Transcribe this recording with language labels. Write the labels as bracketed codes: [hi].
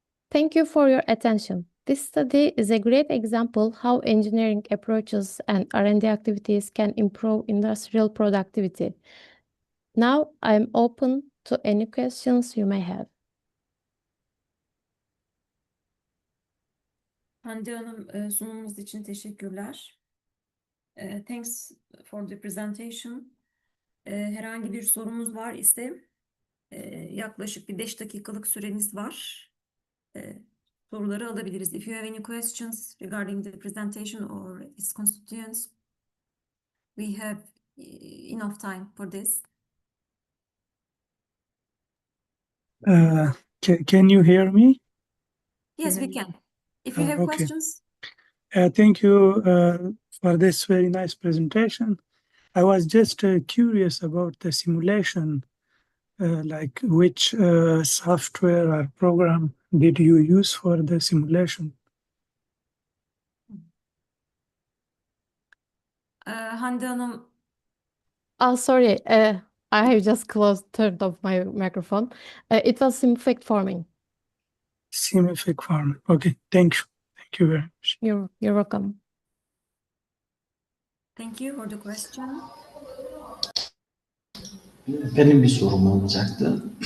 [en] Thank you for your attention. This study is a great example how engineering approaches and R&D activities can improve industrial productivity. Now I'm open to any questions you may have. [tr] Hande Hanım, sunumunuz için teşekkürler. [en] Thanks for the presentation. [tr] Herhangi bir sorumuz var ise yaklaşık bir 5 dakikalık süremiz var. Soruları alabiliriz. [en] If you have any questions regarding the presentation or its constituents, we have enough time for this. Can you hear me? Yes, we can. If you have Okay. questions. Thank you for this very nice presentation. I was just curious about the simulation, like which software or program did you use for the simulation? [tr] Hande Hanım, [en] Oh, sorry. I have just turned off my microphone. It was simplified forming. Simplified forming. Okay, thank you. Thank you very much. You're welcome. thank you for the question. [tr] Benim bir sorum olacaktı.